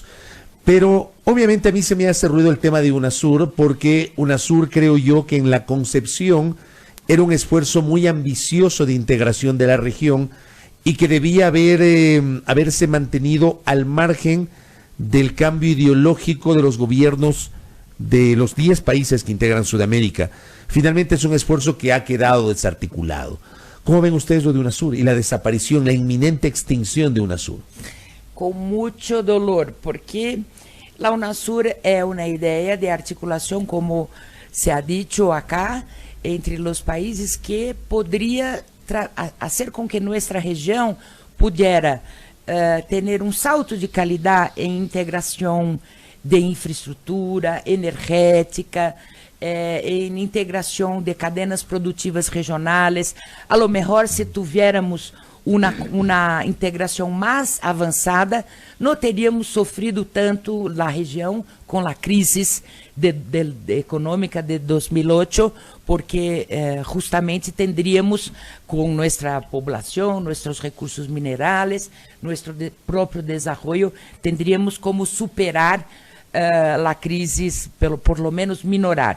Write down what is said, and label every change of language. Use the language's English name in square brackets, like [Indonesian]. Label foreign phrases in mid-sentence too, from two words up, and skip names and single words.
[Spanish] Pero obviamente a mí se me hace ruido el tema de UNASUR, porque UNASUR, creo yo, que en la concepción era un esfuerzo muy ambicioso de integración de la región y que debía haberse mantenido al margen del cambio ideológico de los gobiernos de los 10 países que integran Sudamérica. Finalmente es un esfuerzo que ha quedado desarticulado. ¿Cómo ven ustedes lo de UNASUR y la desaparición, la inminente extinción de UNASUR? [Portuguese] Com muito dolor, porque a UNASUR é uma ideia de articulação, [Spanish] como se ha dicho acá, [Portuguese] entre os países, que poderia fazer com que nossa região pudesse ter um salto de qualidade em integração de infraestrutura energética, em integração de cadenas produtivas regionais. [Spanish] A lo mejor, [Portuguese] se tivéssemos uma integração mais avançada, não teríamos sofrido tanto na região com a crise econômica de 2008, porque justamente teríamos, com nossa população, nossos recursos minerais, nosso próprio desenvolvimento, teríamos como superar a crise, [Spanish] por lo menos [Portuguese] minorar.